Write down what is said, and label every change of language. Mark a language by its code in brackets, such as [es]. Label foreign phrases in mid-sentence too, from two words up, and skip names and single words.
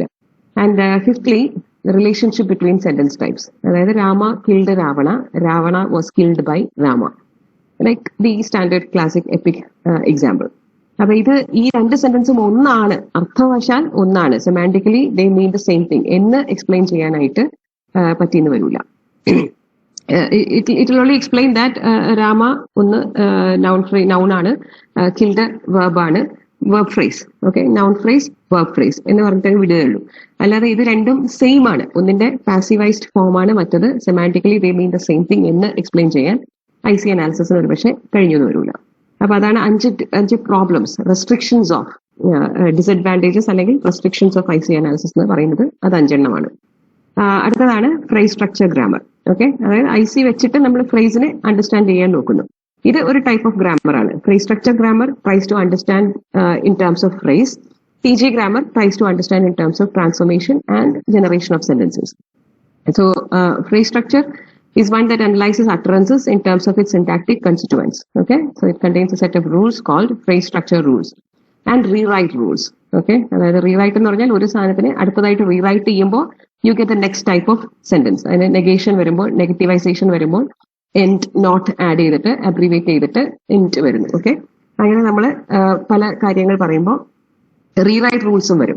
[en] And fifthly, relationship between sentence types, [ml] അതായത് [en] Rama killed Ravana, Ravana was killed by Rama, like the standard classic epic example. [ml] അപ്പൊ ഇത് ഈ രണ്ട് സെന്റൻസും ഒന്നാണ്, അർത്ഥവശാൽ ഒന്നാണ്, [en] semantically they mean the same thing [ml] എന്ന് എക്സ്പ്ലെയിൻ ചെയ്യാനായിട്ട് പറ്റിയെന്ന് വരില്ല. [en] It will only explain that Rama ഒന്ന് noun ആണ്, killed verb ആണ്, verb phrase. Okay, noun phrase, verb phrase [ml] എന്ന് പറഞ്ഞിട്ട് വിടുകയുള്ളൂ. അല്ലാതെ ഇത് രണ്ടും സെയിം ആണ്, ഒന്നിന്റെ [en] passivised form [ml] ആണ്, മറ്റത് [en] semantically they mean the same thing [ml] എന്ന് എക്സ്പ്ലെയിൻ ചെയ്യാൻ [en] IC analysis [ml] ഒരു പക്ഷേ കഴിഞ്ഞൊന്നും വരില്ല. അപ്പൊ അതാണ് അഞ്ച് [en] problems, restrictions of disadvantages അല്ലെങ്കിൽ restrictions of IC analysis [ml] എന്ന് പറയുന്നത്. അത് 5 എണ്ണമാണ്. അടുത്തതാണ് [en] phrase structure grammar. [ml] ഓക്കെ, അതായത് IC വെച്ചിട്ട് നമ്മൾ ഫ്രേസിനെ അണ്ടർസ്റ്റാൻഡ് ചെയ്യാൻ നോക്കുന്നു. ഇത് ഒരു [en] type of grammar ആണ്. Phrase structure grammar tries to understand in terms of phrase. TG grammar tries to understand in terms of transformation and generation of sentences. So phrase structure is one that analyzes utterances in terms of its syntactic constituents. Okay, so it contains a set of rules called phrase structure rules. and rewrite rules. [ml] Okay, അതായത് റീറൈറ്റ് എന്ന് പറഞ്ഞാൽ ഒരു സാധനത്തിന് അടുത്തതായിട്ട് റീറൈറ്റ് ചെയ്യുമ്പോൾ [en] you get the next type of sentence. [ml] അതിന് നെഗേഷൻ വരുമ്പോൾ, നെഗറ്റീവൈസേഷൻ വരുമ്പോൾ [en] and not add [ml] ചെയ്തിട്ട് അബ്രീവേറ്റ് ചെയ്തിട്ട് എൻഡ് വരുന്നു. ഓക്കെ, അങ്ങനെ നമ്മൾ പല കാര്യങ്ങൾ പറയുമ്പോൾ [en] rewrite rules [ml] വരും.